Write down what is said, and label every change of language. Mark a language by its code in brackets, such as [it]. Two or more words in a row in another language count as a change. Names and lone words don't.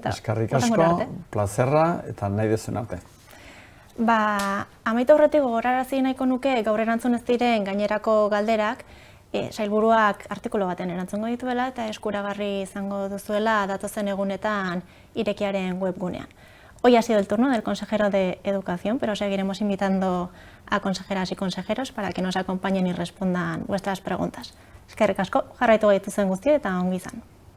[eu] Eskerrik asko, plazerra eta nahi duzun arte. Amaitu aurretik gogorarazi nahiko nuke gaur erantzun ez diren gainerako galderak, sailburuak artikulu baten erantzungo dituela eta eskuragarri izango duzuela datozen egunetan irekiaren webgunean. [es] Hoy ha sido el turno del consejero de Educación, pero seguiremos invitando a consejeras y consejeros para que nos acompañen y respondan vuestras preguntas. [eu] Eskerrik asko, jarraitu gaituzuen guztia eta ongi izan.